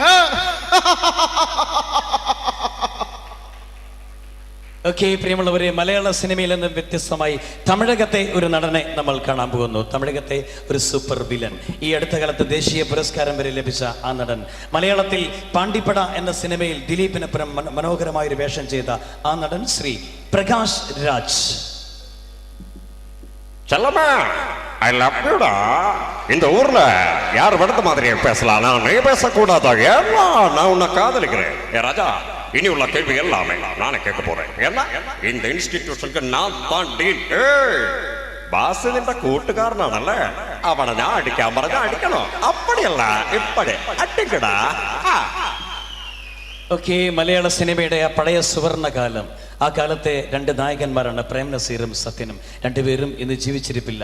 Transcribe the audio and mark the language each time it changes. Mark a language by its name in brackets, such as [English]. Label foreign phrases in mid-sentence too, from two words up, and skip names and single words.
[Malayalam] ഓക്കെ, പ്രിയമുള്ളവരെ, മലയാള സിനിമയിൽ നിന്നും വ്യത്യസ്തമായി തമിഴകത്തെ ഒരു നടനെ നമ്മൾ കാണാൻ പോകുന്നു. തമിഴകത്തെ ഒരു സൂപ്പർ വില്ലൻ. ഈ അടുത്ത കാലത്ത് ദേശീയ പുരസ്കാരം വരെ ലഭിച്ച ആ നടൻ. മലയാളത്തിൽ പാണ്ടിപ്പട എന്ന സിനിമയിൽ ദിലീപിനൊപ്പം മനോഹരമായൊരു വേഷം ചെയ്ത ആ നടൻ ശ്രീ പ്രകാശ് രാജ്. [Tamil] செல்லம்மா, [English] I love you. [Tamil] இந்த ஊர்ல யார் விடத்த மாதிரி பேசலாம், நான் நீ பேசக்கூடாதா? ஏன்னா நான் உன்னை காதலிக்கிறேன். ஏ ராஜா, இனி உள்ள கேள்வி எல்லாமே நானே கேட்க போறேன். ஏன்னா இந்த இன்ஸ்டிடியூஷனுக்கு நான் தான் டீன். [Malayalam] பாஸ் നിന്റെ കൂട്ടുകാരനാണല്ലേ, അവനെ ഞാൻ അടിക്കാൻ പറഞ്ഞ അടിക്കണോ? [Tamil] அப்படியல்ல இப்படி அடிக்கடா. [Malayalam] ഓക്കെ, മലയാള സിനിമയുടെ ആ പഴയ സുവർണകാലം. ആ കാലത്തെ രണ്ട് നായകന്മാരാണ് പ്രേം നസീറും സത്യനും. രണ്ടുപേരും ഇന്ന് ജീവിച്ചിരിപ്പില്ല.